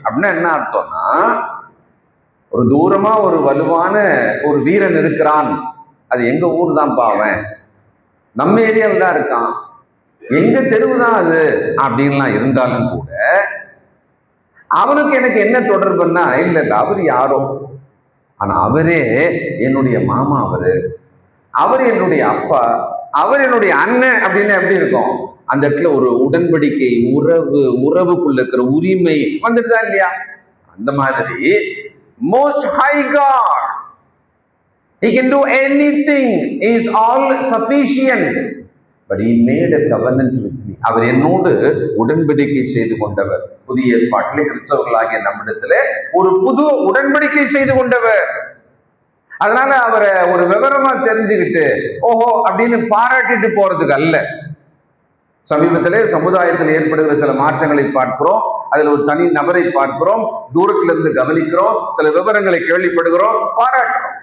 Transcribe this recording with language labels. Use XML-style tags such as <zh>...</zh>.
<ta>அப்படின்னா என்ன அர்த்தம்னா, ஒரு தூரமா ஒரு வலுவான ஒரு வீரன் இருக்கிறான், அது எங்க ஊர் தான் பாவன், நம்ம ஏரியாவில் தான் இருக்கான், எங்க தெருவு தான் அது அப்படின்லாம் இருந்தாலும் கூட அவனுக்கு எனக்கு என்ன தொடர்புன்னா, இல்லை அவர் யாரோ, ஆனா அவரே என்னுடைய மாமா, அவர் என்னுடைய அப்பா, அவர் என்னுடைய அண்ணன் அப்படின்னு எப்படி இருக்கும்? அந்த இடத்துல ஒரு உடன்படிக்கை, உறவுக்குள்ள இருக்கிற உரிமை வந்துட்டுதான் இல்லையா? அந்த மாதிரி</ta> <en>most high God, he can do anything, he is all sufficient, but he made a covenant with me.</en> <ta>அவர் என்னோடு உடன்படிக்கை செய்து கொண்டவர். புதிய ஏற்பாட்டிலே கிறிஸ்தவர்களாகிய நம்மிடத்துல ஒரு புது உடன்படிக்கை செய்து கொண்டவர். அதனால அவரை ஒரு விவரமா தெரிஞ்சுக்கிட்டு ஓஹோ அப்படின்னு பாராட்டிட்டு போறதுக்கு அல்ல. சமீபத்திலே சமுதாயத்தில் ஏற்படுகிற சில மாற்றங்களை பார்க்கிறோம், அதுல ஒரு தனி நபரை பார்க்கிறோம், தூரத்துல இருந்து கவனிக்கிறோம், சில விவரங்களை கேள்விப்படுகிறோம், பாராட்டுறோம்.</ta>